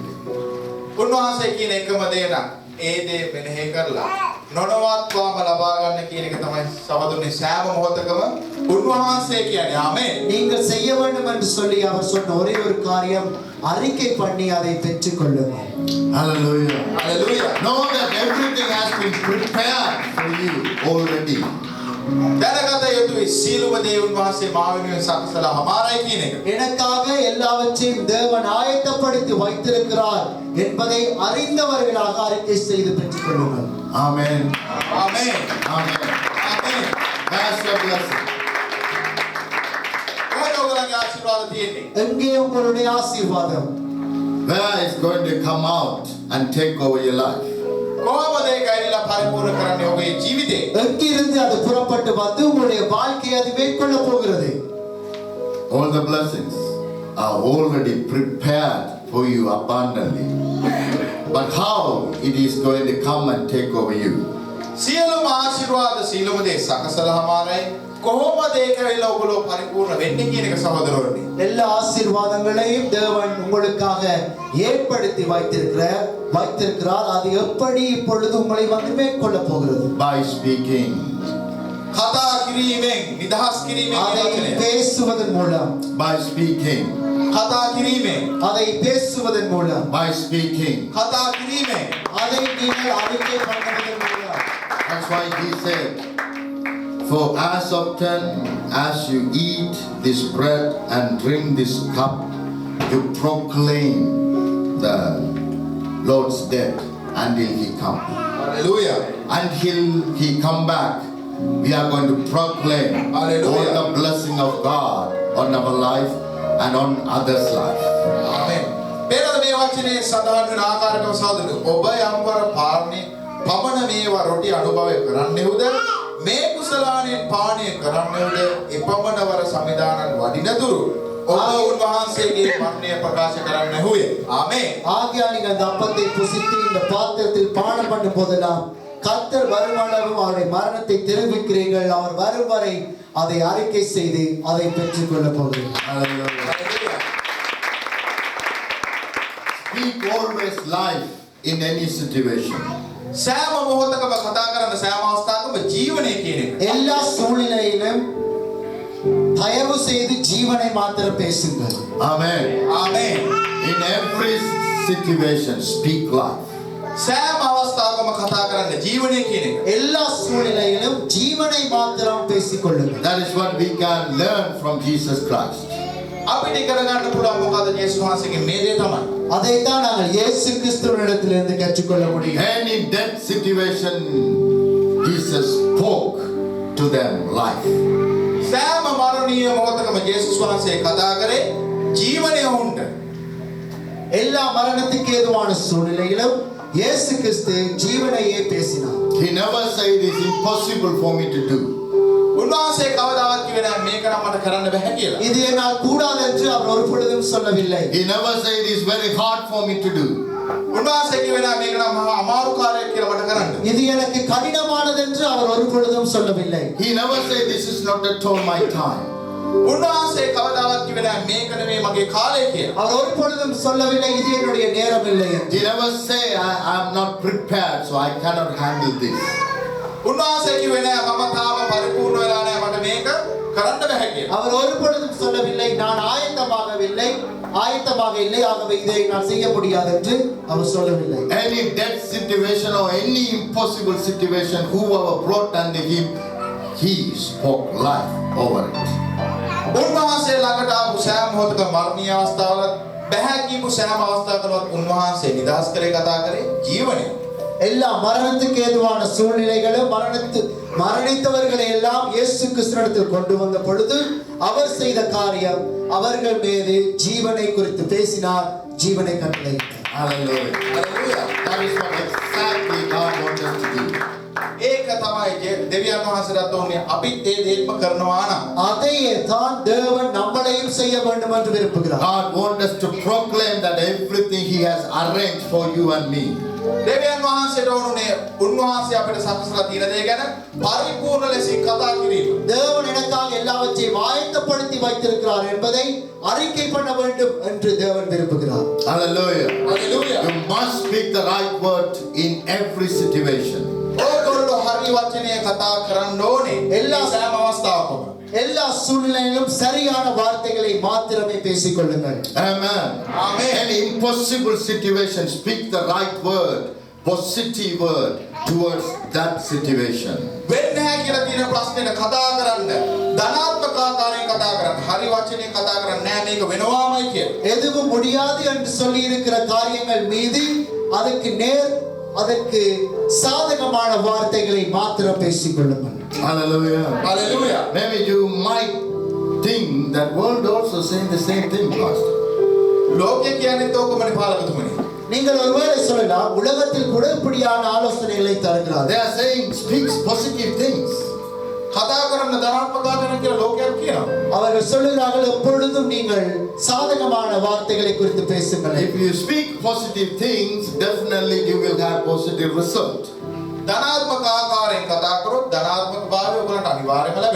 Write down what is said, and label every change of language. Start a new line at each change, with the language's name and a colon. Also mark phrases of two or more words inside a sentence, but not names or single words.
Sinhala: උන්වහන්සේ කියන එකම දේ නම් ඒ දේ මෙනෙහි කරලා නොනවත්වාම ලබා ගන්න කියන එක තමයි සහෝදරනි සෑම මොහොතකම උන්වහන්සේ කියන්නේ. ආමේන්.
Tamil: நீங்கள் செய்ய வேண்டும் என்று சொல்லி அவர் சொன்ன ஒரே ஒரு காரியம் அறிக்கை பண்ணி அதை பெற்றுக்கொள்ளுங்கள்.
English: Hallelujah.
Sinhala: හලෙලූයා.
English: Know that everything has been prepared for you already.
Sinhala: දැනගත යුතුයි සීලම දේ උන්වහන්සේ මා වෙනුවෙන් සකසලා හමාරයි කියන එක.
Tamil: எனக்காக எல்லாவற்றையும் தேவன் ஆயத்தப்படுத்தி வைத்திருக்கிறார் என்பதை அறிந்தவர்களாக அறிக்கை செய்து பெற்றுக் கொள்ளுங்கள்.
English: Amen.
Sinhala: ආමේන්.
English: Amen.
Sinhala: ආමේන්.
English: That's your blessing.
Sinhala: කොහොමද ඔයගොල්ලන්ගේ ආශිර්වාද තියෙන්නේ?
Tamil: எங்கே உங்களுடைய ஆசீர்வாதம்?
English: Where is going to come out and take over your life?
Sinhala: කොහොමද ඒක ඇවිල්ලා පරිපූර්ණ කරන්නේ ඔබේ ජීවිතේ?
Tamil: எங்கிருந்து அது புறப்பட்டு வந்து உங்களுடைய வாழ்க்கையை அது மேற்கொள்ள போகிறது?
English: All the blessings are already prepared for you abundantly. But how it is going to come and take over you?
Sinhala: සියලුම ආශිර්වාද සියලුම දේ සකසලා හමාරයි. කොහොමද ඒක ඇවිල්ලා ඔයගොල්ලෝ පරිපූර්ණ වෙන්නේ කියන එක සහෝදරවරුනි.
Tamil: எல்லா ஆசீர்வாதங்களையும் தேவன் உங்களுக்காக ஏற்படுத்தி வைத்திருக்கிறார். அது எப்படி இப்பொழுது உங்களை வந்து மேற்கொள்ள போகிறது?
English: By speaking.
Sinhala: කතා කිරීමෙන් නිදහස් කිරීමෙන්
Tamil: அதை
Sinhala: වචනය.
Tamil: பேசுவதன் மூலம்,
English: By speaking.
Sinhala: කතා කිරීමෙන්
Tamil: அதை பேசுவதன் மூலம்,
English: By speaking.
Sinhala: කතා කිරීමෙන්
Tamil: அதை நீங்கள் அறிக்கை பண்ணுவதன் மூலம்.
English: That's why he said, for as often as you eat this bread and drink this cup, you proclaim the Lord's death until he comes.
Sinhala: හලෙලූයා.
English: Until he come back, we are going to proclaim Hallelujah. all the blessing of God on our life and on others' life.
Sinhala: ආමේන්. පෙරද මේ වචනේ සඳහන් වෙන ආකාරයටම සහෝදරනි ඔබ යම්වර පාරණේ පමණ මේවා රොටි අනුභවය කරන්නෙවුද මේ කුසලාණයෙන් පානය කරන්නෙවුද එපමණවර සමිදානන් වඩිනතුරු ඔබ උන්වහන්සේගේ මරණය ප්‍රකාශ කරන්නෙහුය. ආමේන්.
Tamil: ஆகையால் நீங்கள் அந்த அப்பத்தை புசித்து இந்த பாத்திரத்தில் பானம் பண்ணும் போதெல்லாம் கர்த்தர் வருமானமும் அவருடைய மரணத்தை தெரிவிக்கிறீர்கள். அவர் வரும் வரை அதை அறிக்கை செய்து அதை பெற்றுக் கொள்ள போகிறீர்கள்.
English: Hallelujah.
Sinhala: හලෙලූයා.
English: Speak always life in any situation.
Sinhala: සෑම මොහොතකම කතා කරන සෑම අවස්ථාවකම ජීවනය කියන එක.
Tamil: எல்லா சூழ்நிலையிலும் தயவு செய்து ஜீவனை மாத்திரம் பேசுங்கள்.
English: Amen.
Sinhala: ආමේන්.
English: In every situation, speak life.
Sinhala: සෑම අවස්ථාවකම කතා කරන්න ජීවනය කියන එක.
Tamil: எல்லா சூழ்நிலையிலும் ஜீவனை மாத்திரம் பேசிக் கொள்ளுங்கள்.
English: That is what we can learn from Jesus Christ.
Sinhala: අපිට කරගන්න පුළුවන් මොකද යේසුස් වහන්සේගේ මේ දේ තමයි.
Tamil: அதைத்தான் நாங்கள் இயேசு கிறிஸ்துவினிடத்திலிருந்து கற்றுக்கொள்ள முடியும்.
English: Any death situation, Jesus spoke to them life.
Sinhala: සෑම මරණීය මොහොතකම යේසුස් වහන්සේ කතා කරේ ජීවනය උන්ට.
Tamil: எல்லா மரணத்துக்கு ஏதுவான சூழ்நிலையிலும் இயேசு கிறிஸ்து ஜீவனையே பேசினார்.
English: He never said it is impossible for me to do.
Sinhala: උන්වහන්සේ කවදාවත් කිව්වේ නැහැ මේක නම් මට කරන්න බෑ කියලා.
Tamil: இது என்னால் கூடாது என்று அவர் ஒரு பொழுதும் சொல்லவில்லை.
English: He never said it is very hard for me to do.
Sinhala: උන්වහන්සේ කිව්වේ නැහැ මේක නම් මහා අමාරු කාර්යයක් කියලා මට කරන්න.
Tamil: இது எனக்கு கடினமானது என்று அவர் ஒரு பொழுதும் சொல்லவில்லை.
English: He never said this is not at all my time.
Sinhala: උන්වහන්සේ කවදාවත් කිව්වේ නැහැ මේක නෙමෙයි මගේ කාලය කියලා.
Tamil: அவர் ஒரு பொழுதும் சொல்லவில்லை இது என்னுடைய நேரம் இல்லை என்று.
English: He never say I am not prepared so I cannot handle this.
Sinhala: උන්වහන්සේ කිව්වේ නැහැ මම තාම පරිපූර්ණ වෙලා නැහැ මට මේක කරන්න බෑ කියලා.
Tamil: அவர் ஒரு பொழுதும் சொல்லவில்லை நான் ஆயத்தமாக இல்லை ஆகவே இதை நான் செய்ய முடியாது என்று அவர் சொல்லவில்லை.
English: Any death situation or any impossible situation, whoever brought unto him, he spoke life over it.
Sinhala: උන්වහන්සේ ළඟට ආපු සෑම මොහොතක මරණීය අවස්ථාවල බෑ කියපු සෑම අවස්ථාවකවත් උන්වහන්සේ නිදහස් කරේ කතා කරේ ජීවනය.
Tamil: எல்லா மரணத்துக்கு ஏதுவான சூழ்நிலைகளும் மரணித்தவர்களை எல்லாம் இயேசு கிறிஸ்துவிடத்தில் கொண்டு வந்த பொழுது அவர் செய்த காரியம் அவர்கள் மீது ஜீவனை குறித்து பேசினார், ஜீவனை கட்டளையிட்டார்.
English: Hallelujah. Hallelujah. That is what exactly God wants us to do.
Sinhala: ඒක තමයි දෙවියන් වහන්සේට උන්නේ අපිත් ඒ දේත්ම කරනවා නම්
Tamil: அதையே தான் தேவன் நம்மளையும் செய்ய வேண்டும் என்று விரும்புகிறார்.
English: God wants us to proclaim that everything he has arranged for you and me.
Sinhala: දෙවියන් වහන්සේට උන්නේ උන්වහන්සේ අපිට සකසලා තියෙන දේ ගැන පරිපූර්ණ ලෙසින් කතා කිරීම.
Tamil: தேவன் எனக்காக எல்லாவற்றையும் ஆயத்தப்படுத்தி வைத்திருக்கிறார் என்பதை அறிக்கை பண்ண வேண்டும் என்று தேவன் விரும்புகிறார்.
English: Hallelujah. Hallelujah. You must speak the right word in every situation.
Sinhala: ඕගොල්ලෝ හරි වචනය කතා කරන්න ඕනේ.
Tamil: எல்லா
Sinhala: සෑම අවස්ථාවකම.
Tamil: எல்லா சூழ்நிலையிலும் சரியான வார்த்தைகளை மாத்திரமே பேசிக் கொள்ளுங்கள்.
English: Amen. Amen. Any impossible situation, speak the right word positive word towards that situation.
Sinhala: වෙන්නේ නැහැ කියලා තියෙන ප්‍රශ්නෙට කතා කරන්න ධනාත්මක ආකාරයෙන් කතා කරන්න. හරි වචනේ කතා කරන්නේ නැහැ මේක වෙනවාමයි කියලා.
Tamil: எதுவும் முடியாது என்று சொல்லி இருக்கிற காரியங்கள் மீது அதற்கு சாதகமான வார்த்தைகளை மாத்திரம் பேசிக் கொள்ளுங்கள்.
English: Hallelujah. Hallelujah. Maybe you might think that world also saying the same thing, Pastor.
Sinhala: ලෝකයේ කියන්නේ තෝකමනේ පාලකතුමනි.
Tamil: நீங்கள் ஒருவேளை சொல்லலாம் உலகத்தில் கூட இப்படியான ஆலோசனைகளை
English: They
Tamil: தருகிறார்கள்.
English: are saying speaks positive things.
Sinhala: කතා කරන්න ධනාත්මක ආකාරයෙන් කියලා ලෝකයක් කියනවා.
Tamil: அவர்கள் சொல்லுகிறார்கள் எப்பொழுதும் நீங்கள் சாதகமான வார்த்தைகளை குறித்து பேசுங்கள்.
English: If you speak positive things, definitely you will have positive result.
Sinhala: ධනාත්මක ආකාරයෙන් කතා කරොත් ධනාත්මක භාවය ඔයගලන්ට අනිවාර්යයෙන්ම ලැබෙනවා.